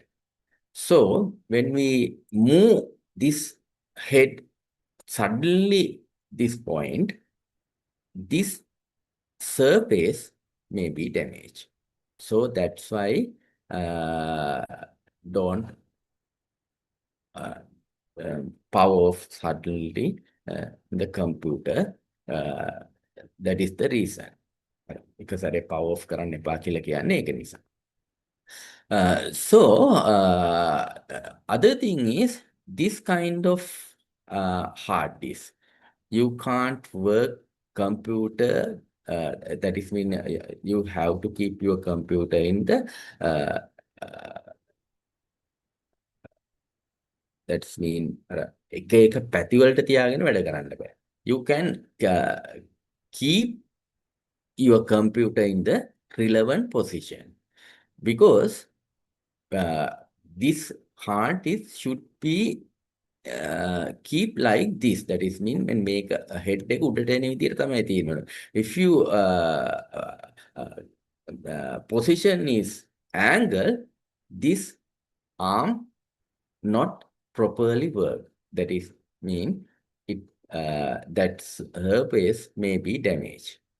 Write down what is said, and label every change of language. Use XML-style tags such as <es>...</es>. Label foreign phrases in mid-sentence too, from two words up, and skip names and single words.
<en>So when we move this head suddenly this point, this surface may be damaged. So that's why don't power off suddenly the computer. That is the reason. Because I power off</en> <si>කරන්න එපා කියලා කියන්නේ ඒක නිසා.</si> <en>Other thing is this kind of hard disk. You can't work computer. That is mean you have to keep your computer in the that's mean</en> <si>එක එක පැති වලට තියාගෙන වැඩ කරන්න බෑ.</si> <en>You can keep your computer in the relevant position because this hard disk should be keep like this. That is mean when make a head</en> <si>එක උඩට එන විදිහට තමයි තියෙන්නේ.</si> <en>If you position is angle, this arm not properly work. That is mean it that surface may be damaged.</en>